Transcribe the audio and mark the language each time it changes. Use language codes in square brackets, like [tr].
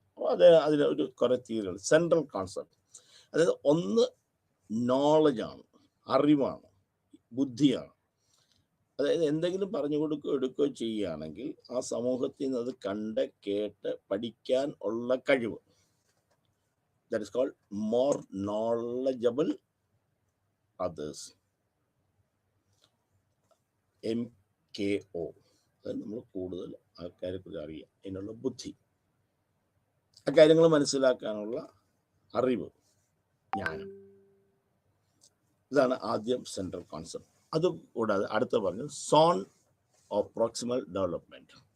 [ml] അപ്പോൾ അതിന് ഒരു കുറേ തിയറികൾ, സെൻട്രൽ കോൺസെപ്റ്റ്. അതായത് ഒന്ന് നോളജാണ്, അറിവാണ്, ബുദ്ധിയാണ്. അതായത് എന്തെങ്കിലും പറഞ്ഞു കൊടുക്കുകയോ എടുക്കുകയോ ചെയ്യുകയാണെങ്കിൽ ആ സമൂഹത്തിൽ നിന്ന് അത് കണ്ട് കേട്ട് പഠിക്കാൻ ഉള്ള കഴിവ്. [en] That is called more knowledgeable others. MKO. [ml] അത് നമ്മൾ കൂടുതൽ ആൾക്കാരെ കുറിച്ച് അറിയുക, അതിനുള്ള ബുദ്ധി, ആ കാര്യങ്ങൾ മനസ്സിലാക്കാനുള്ള അറിവ്, ജ്ഞാനം. ഇതാണ് ആദ്യം സെൻട്രൽ കോൺസെപ്റ്റ്. അതുകൂടാതെ അടുത്ത പറഞ്ഞു സോൺ ഓഫ് പ്രോക്സിമൽ ഡെവലപ്മെന്റ്.